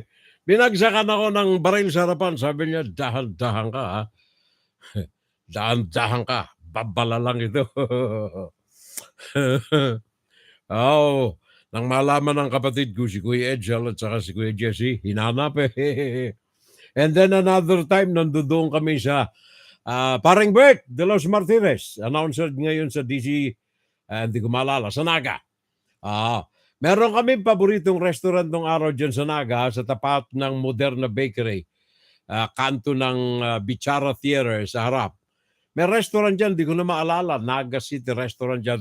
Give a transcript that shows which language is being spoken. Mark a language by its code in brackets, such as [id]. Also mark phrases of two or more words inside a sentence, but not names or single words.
[tl] Binagsakan ako ng baril sa harapan. Sabi niya, dahan-dahan ka ha. Dahan-dahan ka. Babala lang ito. Nang malaman ng kapatid ko, si Kuya Edsel at saka si Kuya Jesse, hinanap [en] And then another time, [tl] nandoon kami sa Paring Bert de los Martires, announcer ngayon sa DC, hindi ko maalala, sa Naga. Meron kami paboritong restaurant ng araw dyan sa Naga, sa tapat ng Moderna Bakery, kanto ng Bichara Theater sa harap. May restaurant dyan, di ko na maalala, Naga City Restaurant dyan.